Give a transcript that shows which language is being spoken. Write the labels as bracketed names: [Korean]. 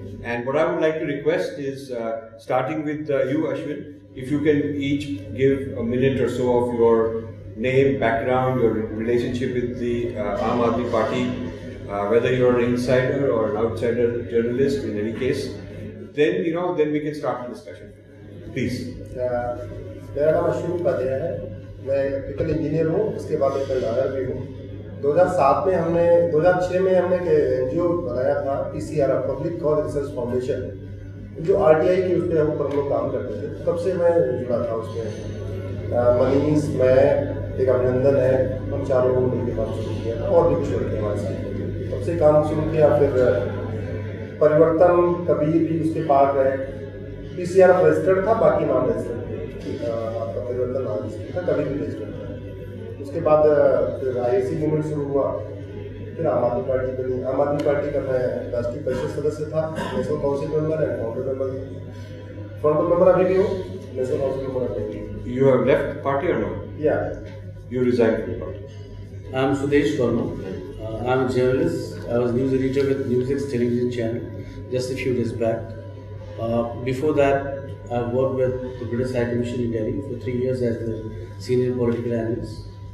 [English] And what I would like to request is, starting with you, Ashwin, if you can each give a minute or so of your name, background, your relationship with the Aam Aadmi Party, whether you're an insider or an outsider journalist, in any case, then we can start the discussion. Please. [Hindi] मेरा नाम अश्विनी उपाध्याय है। मैं electrical engineer हूँ, उसके बाद एक lawyer भी हूँ। 2006 में हमने एक एनजीओ बनाया था, PCR, public cause research foundation, जो आरटीआई के उसके ऊपर हम लोग काम करते थे। तब से मैं जुड़ा था उसमें। मनीष, मैं, एक अभिनंदन है, हम चारों लोग मिलकर काम शुरू किया था, और भी कुछ लड़के हमारे साथ। तब से काम शुरू किया। फिर परिवर्तन कबीर भी उसके पार गए। पीसीआर रजिस्टर्ड था, बाकी नाम रजिस्टर्ड थे। आपका परिवर्तन नाम था, कभी भी रजिस्टर्ड था। उसके बाद फिर आईएसी मूवमेंट शुरू हुआ। फिर आम आदमी पार्टी बनी। आम आदमी पार्टी का मैं राष्ट्रीय परिषद सदस्य था, [English] national council member and founder member [Hindi] था। फाउंडर मेंबर अभी भी हूँ, नेशनल काउंसिल मेंबर अभी भी। [English] You have left the party or no? Yeah. You resigned from the party. I am Sudesh Verma. I am a journalist. I was news editor with Newsx television channel just a few days back. Before that, I worked with the British High Commission in Delhi for 3 years as the senior political analyst.